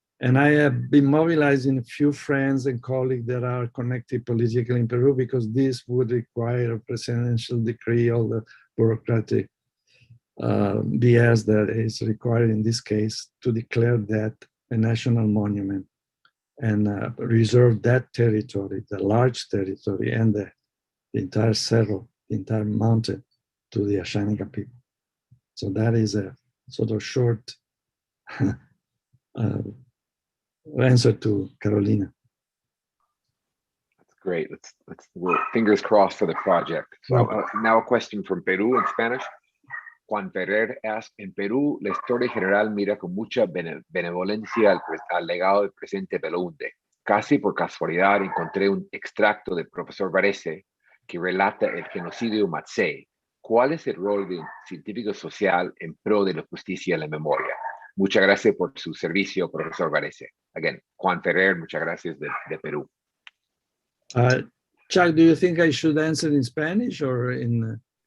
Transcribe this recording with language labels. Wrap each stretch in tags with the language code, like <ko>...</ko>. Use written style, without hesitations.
<en>And I have been mobilizing a few friends and colleagues that are connected politically in Peru, because this would require a presidential decree, all the bureaucratic BS that is required in this case, to declare that a national monument and reserve that territory, the large territory, and the entire cerro, the entire mountain, to the Ashaninka people. So that is a sort of short answer to Carolina. That's great. We're fingers crossed for the project. So now a question from Peru in Spanish.</en> <es>Juan Ferrer asks, en Perú, la historia general mira con mucha benevolencia al legado del presidente Belaúnde. Casi por casualidad encontré un extracto del profesor Varese que relata el genocidio Matsé. ¿Cuál es el rol de un científico social en pro de la justicia y la memoria? Muchas gracias por su servicio, profesor Varese. Again, Juan Ferrer, muchas gracias de Perú.</es> <en>Chuck, do you think I should answer in Spanish or in</en>